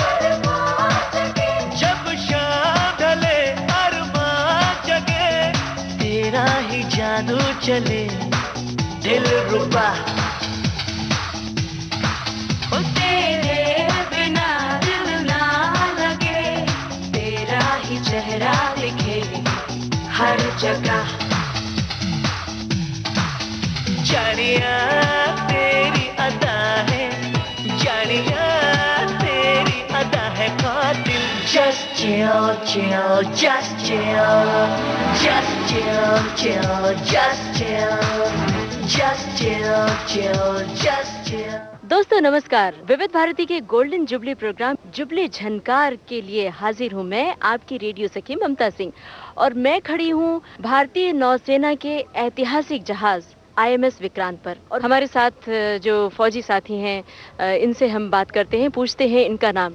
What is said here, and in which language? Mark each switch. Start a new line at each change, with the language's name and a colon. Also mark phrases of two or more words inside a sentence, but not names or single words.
Hindi: जब शाम ढले अरमां जगे, तेरा ही जादू चले दिल रुबा। तेरे बिना दिल ना लगे, तेरा ही चेहरा दिखे हर जगह। जानिया तेरी अदा है, जानिया तेरी अदा है कातिल।
English: Just chill, chill, just chill. Just chill, chill, just chill. Just chill, chill, just chill.
Hindi: दोस्तों नमस्कार। विविध भारती के
English: golden jubilee program
Hindi: जुबली झनकार के लिए हाजिर हूँ मैं, आपकी रेडियो सखी ममता सिंह, और मैं खड़ी हूँ भारतीय नौसेना के ऐतिहासिक जहाज IMS विक्रांत पर। और हमारे साथ जो फौजी साथी हैं इनसे हम बात करते हैं, पूछते हैं इनका नाम।